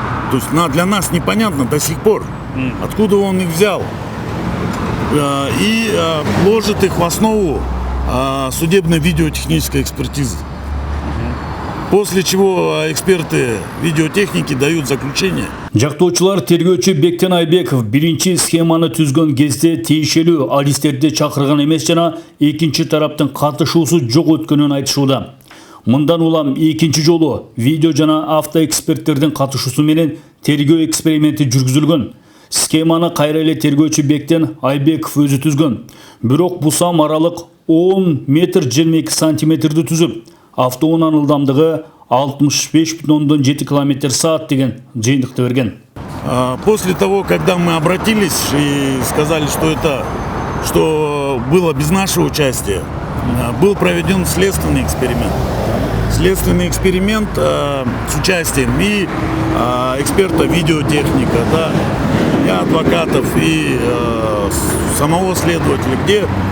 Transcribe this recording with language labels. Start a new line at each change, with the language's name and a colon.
Russian: То есть для нас непонятно до сих пор, откуда он их взял. И ложит их в основу судебной видеотехнической экспертизы. После чего эксперты видеотехники дают заключение.
Kyrgyz: Жактоочулар тергөөчү Бектен Айбеков биринчи схеманы түзгөн кезде тийишелүү алистерди чакырган эмес жана экинчи тараптын катышуусу жок өткөнүн айтышууда. Мындан улам экинчи жолу видео жана автоэксперттердин катышуусу менен тергөө эксперименти жүргүзүлгөн. Схеманы кайра эле тергөөчү Бектен Айбеков өзү түзгөн. Бирок бусам аралык 10 метр 22 сантиметрди түзүп, автоунаанын ылдамдыгы 65,7 км/саат деген жыйынтыкты берген.
Russian: После того, когда мы обратились и сказали, что было без нашего участия, был проведен следственный эксперимент. Следственный эксперимент с участием и эксперта видеотехника, да, и адвокатов, и самого следователя, где